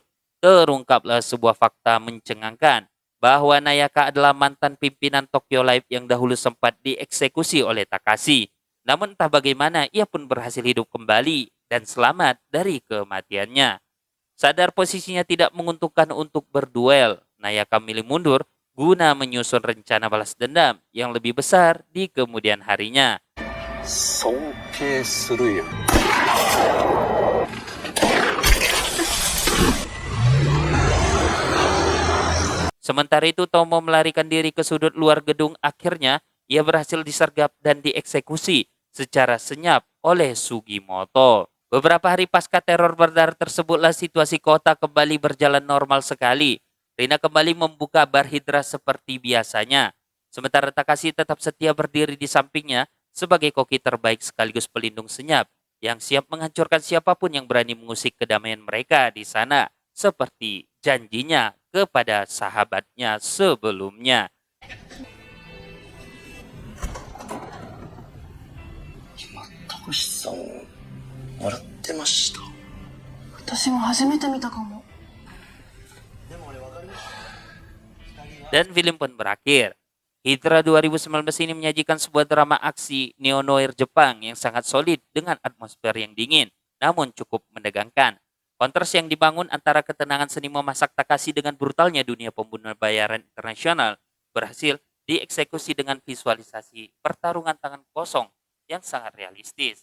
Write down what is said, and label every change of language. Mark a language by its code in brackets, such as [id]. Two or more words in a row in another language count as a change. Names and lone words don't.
[id] Terungkaplah sebuah fakta mencengangkan bahwa Nayaka adalah mantan pimpinan Tokyo Life yang dahulu sempat dieksekusi oleh Takashi. Namun entah bagaimana ia pun berhasil hidup kembali dan selamat dari kematiannya. Sadar posisinya tidak menguntungkan untuk berduel, Nayaka milih mundur guna menyusun rencana balas dendam yang lebih besar di kemudian harinya. [ja] 尊敬するよ。 [id] Sementara itu Tomo melarikan diri ke sudut luar gedung. Akhirnya ia berhasil disergap dan dieksekusi secara senyap oleh Sugimoto. Beberapa hari pasca teror berdarah tersebutlah situasi kota kembali berjalan normal sekali. Rina kembali membuka bar Hydra seperti biasanya. Sementara Takashi tetap setia berdiri di sampingnya sebagai koki terbaik sekaligus pelindung senyap yang siap menghancurkan siapapun yang berani mengusik kedamaian mereka di sana seperti janjinya kepada sahabatnya sebelumnya. [ja] たけしさん笑ってました。私も初めて見たかも。 [id] Dan film pun berakhir. Hydra 2019 ini menyajikan sebuah drama aksi neo-noir Jepang yang sangat solid dengan atmosfer yang dingin, namun cukup menegangkan. Kontras yang dibangun antara ketenangan seni memasak Takashi dengan brutalnya dunia pembunuhan bayaran internasional berhasil dieksekusi dengan visualisasi pertarungan tangan kosong yang sangat realistis.